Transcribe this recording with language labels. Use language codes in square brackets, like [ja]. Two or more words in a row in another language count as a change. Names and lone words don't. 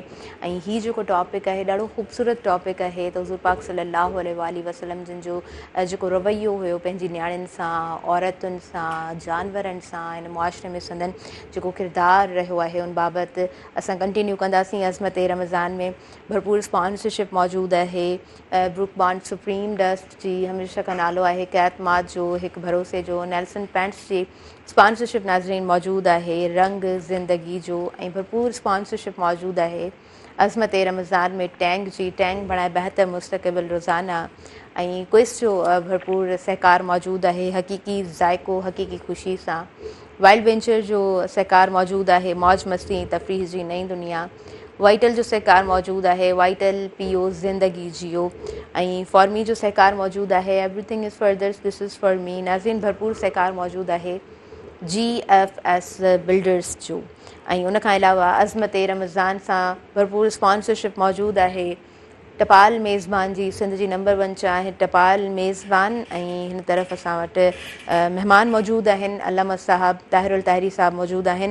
[sd] ऐं हीअ जेको टॉपिक आहे ॾाढो ख़ूबसूरत टॉपिक आहे, त हुज़ूर पाक [ar] صلى الله عليه وسلم [sd] जिन जो जेको रवैयो हुयो पंहिंजी न्याणियुनि सां, औरतुनि सां, जानवरनि सां, हिन मुआशरे में संदन जेको किरदारु रहियो आहे उन बाबति असां कंटिन्यू कंदासीं अज़मत रमज़ान में। भरपूर स्पॉन्सरशिप मौजूदु आहे ब्रुक बॉन्ड सुप्रीम डस्ट जी, हमेशह का नालो आहे हिकु एतमाद जो, हिकु भरोसे जो, नेल्सन पैंट्स जी स्पॉन्सरशिप नाज़रीन मौजूदु आहे रंग ज़िंदगी जो, ऐं भरपूर स्पॉन्सरशिप मौजूदु आहे अज़मत रमज़ान में टैंक जी, टैंक बणाए बहितर मुस्तक़बिल रोज़ाना, ऐं क्विज़ जो भरपूर सहकार मौजूदु आहे हक़ीक़ी ज़ाइको हक़ीक़ी ख़ुशी सां, वाइल्ड वेंचर जो सहकार मौजूदु आहे मौज मस्ती ऐं तफ़रीह जी नई दुनिया, वाइटल जो सहकार मौजूदु आहे वाइटल [ur] پیو زندگی جیو, [sd] ऐं फॉर मी जो सहकार मौजूदु आहे [en] everything is for others this is for me. [sd] नाज़रीन भरपूर सहकार मौजूदु आहे GFS बिल्डर्स जो, ऐं उनखां अलावा अज़मत रमज़ान सां भरपूर स्पॉन्सरशिप मौजूदु आहे टपाल मेज़बान जी, सिंध जी नंबर 1 चांहि टपाल मेज़बान, ऐं हिन तरफ़ असां वटि महिमान मौजूदु आहिनि अल्लामा साहब ताहिरुल ताहिरी साहब मौजूदु आहिनि।